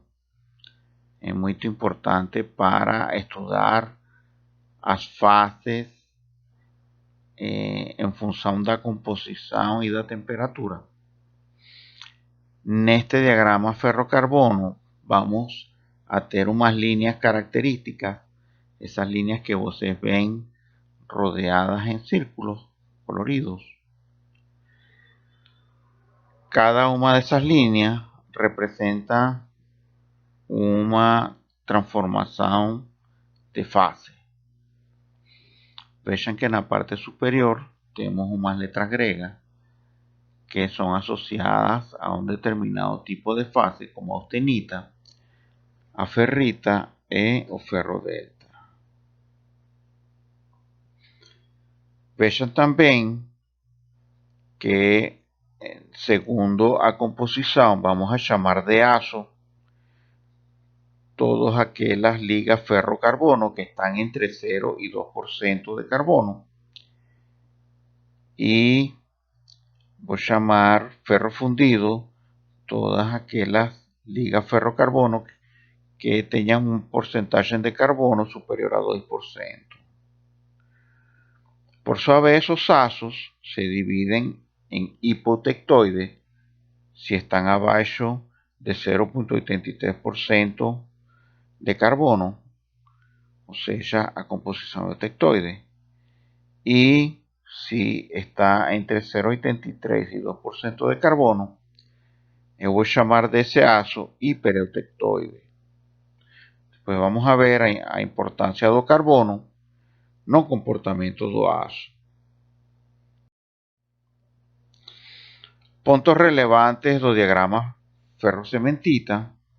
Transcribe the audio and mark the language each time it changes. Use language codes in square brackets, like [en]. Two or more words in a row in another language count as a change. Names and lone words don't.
[pt] É muito importante para estudar as fases em função da composição e da temperatura. Neste diagrama ferro-carbono, [es] vamos a ter umas líneas características, esas líneas que vocês ven rodeadas en círculos coloridos. Cada una de esas líneas representa [pt] uma transformação de fase. [es] Vean que [pt] na parte superior temos umas letras gregas [es] que son asociadas a un determinado tipo de fase, como austenita, [pt] a ferrita e o ferro-delta. Vean também que, segundo a composição, vamos a chamar de aço todas aquelas ligas ferro-carbono [es] que están entre 0 y 2% de carbono. Y voy a llamar [pt] ferro fundido [es] todas aquellas ligas ferro-carbono que tengan un porcentaje de carbono superior a 2%. [pt] Por sua vez, [es] esos azos se dividen en hipotectoides si están abajo de 0,83% de carbono, o sea, [pt] a composição de tectoide, [es] y si está entre 0,83 y 2% de carbono, [pt] eu vou chamar desse aço hipereutectoide. Depois vamos a ver a importância do carbono no comportamento do aço. Pontos relevantes do diagrama ferro-cementita.